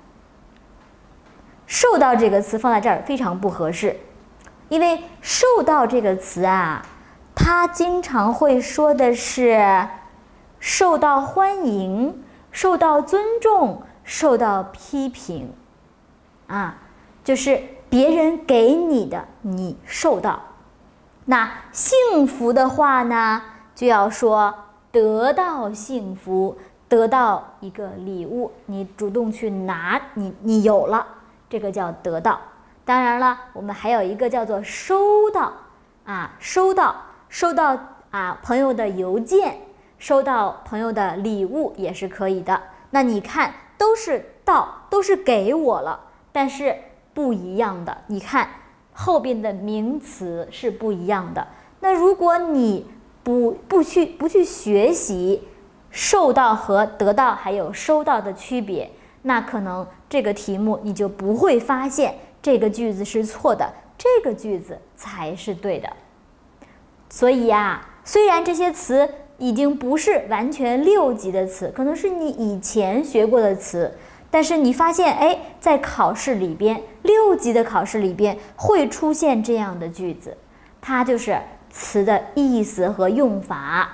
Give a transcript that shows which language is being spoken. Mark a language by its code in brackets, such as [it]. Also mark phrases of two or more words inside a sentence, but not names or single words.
[zh] 受到這個詞放在這兒非常不合適，因為受到這個詞它經常會說的是受到歡迎、受到尊重、受到批評就是別人給你的，你受到。那幸福的話呢，就要說得到幸福，得到一個禮物，你主動去拿，你有了，這個叫得到。當然了，我們還有一個叫做收到收到朋友的郵件，收到朋友的禮物也是可以的。那你看，都是到，都是給我了，但是不一樣的。你看後邊的名詞是不一樣的。那如果你不去學習受到和得到還有收到的區別，那可能這個題目你就不會發現這個句子是錯的，這個句子才是對的。所以雖然這些詞已經不是完全6級的詞，可能是你以前學過的詞，但是你發現在考試裡邊6級的考試裡邊會出現這樣的句子，它就是詞的意思和用法。